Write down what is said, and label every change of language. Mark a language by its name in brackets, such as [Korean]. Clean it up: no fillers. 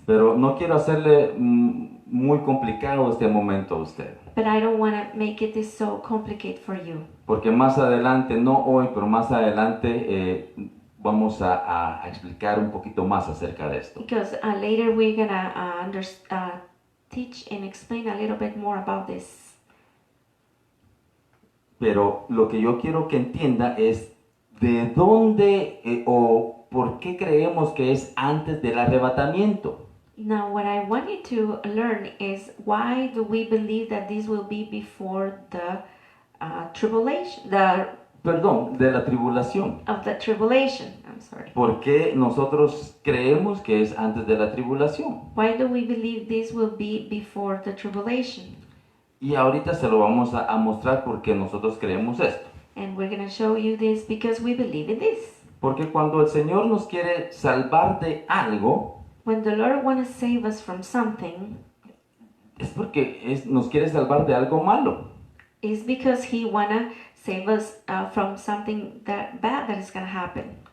[Spanish] Pero no quiero hacerle muy complicado este momento a usted, [English] But I don't want to make it this so complicated for you. [Spanish] porque más adelante, no hoy, pero más adelante vamos a explicar un poquito más acerca de esto. [English] Because later we're gonna teach and explain a little bit more about this. [Spanish] Pero lo que yo quiero que entienda es de dónde o por qué creemos que es antes del arrebatamiento. [English] Now, what I want you to learn is why do we believe that this will be before the tribulation, [Spanish] de la tribulación. [English] of the tribulation? I'm sorry. [Spanish] ¿Por qué nosotros creemos que es antes de la tribulación? [English] Why do we believe this will be before the tribulation? [Spanish] Y ahorita se lo vamos a mostrar porque nosotros creemos esto. [English] And we're going to show you this because we believe in this. [Spanish] Porque cuando el Señor nos quiere salvar de algo, [English] When the Lord wants to save us from something, [Spanish] es porque nos quiere salvar de algo malo. [English] it's because He wanna save us from something that bad that is gonna happen.